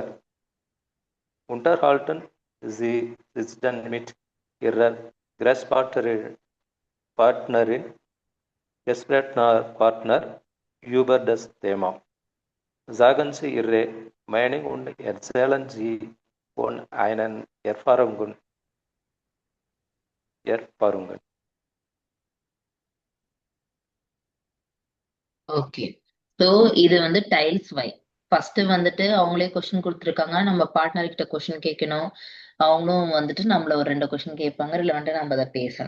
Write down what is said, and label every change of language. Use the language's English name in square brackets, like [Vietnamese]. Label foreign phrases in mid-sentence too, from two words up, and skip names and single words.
[German] Unterhalten Sie sich dann mit Ihrer Gesprächspartner über das Thema. Sagen Sie Ihre Meinung und erzählen Sie von einen Erfahrungen. [Tamil] ஓகே, ஸோ இது வந்து [German] Teil zwei. [Tamil] ஃபர்ஸ்ட் வந்துட்டு அவங்களே கொஸ்டின் கொடுத்துருக்காங்க, நம்ம பார்ட்னர் கிட்ட கொஸ்டின் கேட்கணும், அவங்களும் வந்துட்டு நம்மள ஒரு 2 கொஸ்டின் கேட்பாங்க, ரிலவெண்டா நம்ம அதை பேசணும்.